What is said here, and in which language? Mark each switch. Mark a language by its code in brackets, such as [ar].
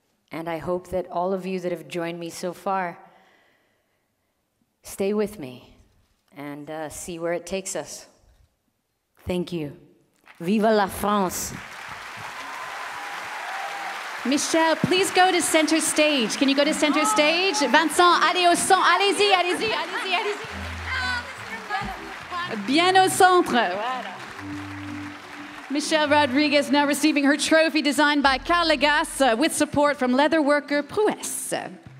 [en] And I hope that all of you that have joined me so far stay with me and see where it takes us. Thank you. Viva la France. Michelle, please go to center stage. Can you go to center stage? [fr] Vincent, allez au centre. Allez-y, allez-y, allez-y, allez-y. Bien au centre. Voilà. [en] Michelle Rodriguez now receiving her trophy designed by Carl Legas with support from leatherworker Prouesse.